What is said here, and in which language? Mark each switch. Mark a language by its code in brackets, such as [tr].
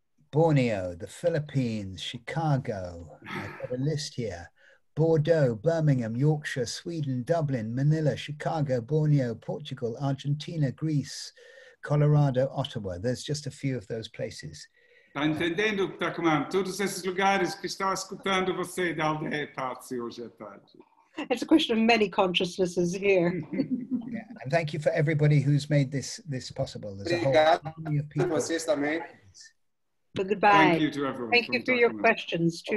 [en] Borneo, the Philippines, Chicago, I've got a list here. Bordeaux, Birmingham, Yorkshire, Sweden, Dublin, Manila, Chicago, Borneo, Portugal, Argentina, Greece, Colorado, Ottawa. There's just a few of those places. [pt] Está entendendo, Takuma? Todos esses lugares que está escutando você da aldeia Táxi hoje à tarde. [en] It's a question of many consciousnesses here. Yeah, and thank you for everybody who's made this possible. There's a whole army of people. [pt] Vocês também. [en] But goodbye. Thank you to everyone. Thank you for your questions too.